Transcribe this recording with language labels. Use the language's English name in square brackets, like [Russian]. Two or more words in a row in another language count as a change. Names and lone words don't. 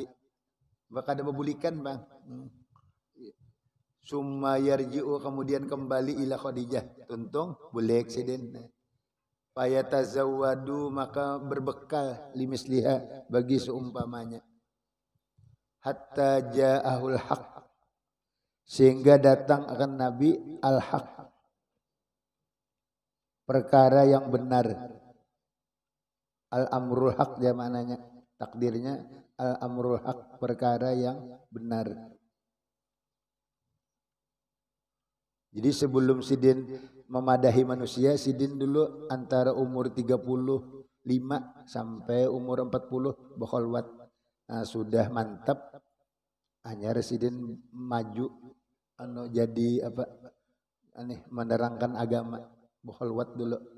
[Banjar] Bakal ada bebulikan bang. [Arabic] ثم يرجع [Banjar] kemudian kembali ila Khadijah. Tuntung boleh eksiden. Fayatazawwadu maka berbekal limisliha bagi seumpamanya. [Arabic] حتى جاءه الحق. [Banjar] Sehingga datang akan Nabi al-haq. Perkara yang benar. [Arabic] الأمر الحق [Banjar] dia maknanya. Takdirnya [Arabic] الأمر الحق [Banjar] perkara yang benar. Jadi sebelum Sidin memadahi manusia, Sidin dulu antara umur 35 sampai umur 40 bakhalwat. Nah, sudah mantap. Hanya Sidin maju jadi apa? Menerangkan agama. Bakhalwat dulu.